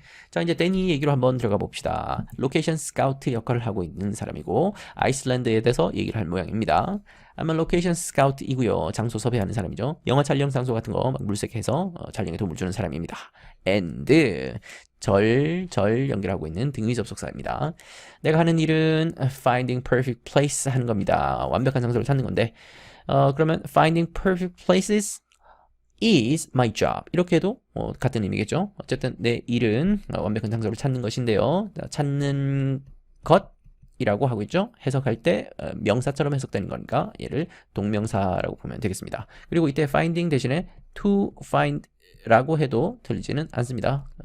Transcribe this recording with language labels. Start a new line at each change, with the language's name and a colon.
Korean: 자, 이제 데니 얘기로 한번 들어가 봅시다. 로케이션 스카우트 역할을 하고 있는 사람이고 아이슬란드에 대해서 얘기를 할 모양입니다. 아마 로케이션 스카우트이고요. 장소 섭외하는 사람이죠. 영화 촬영 장소 같은 거 막 물색해서 촬영에 도움을 주는 사람입니다. and 절 연결하고 있는 등위 접속사입니다. 내가 하는 일은
English: finding perfect place
Korean: 하는 겁니다. 완벽한 장소를 찾는 건데 그러면
English: finding perfect places is my job.
Korean: 이렇게 해도 같은 의미겠죠. 어쨌든 내 일은 완벽한 장소를 찾는 것인데요. 찾는 것이라고 하고 있죠. 해석할 때 명사처럼 해석되는 거니까 얘를 동명사라고 보면 되겠습니다. 그리고 이때 finding 대신에 to find 라고 해도 들리지는 않습니다.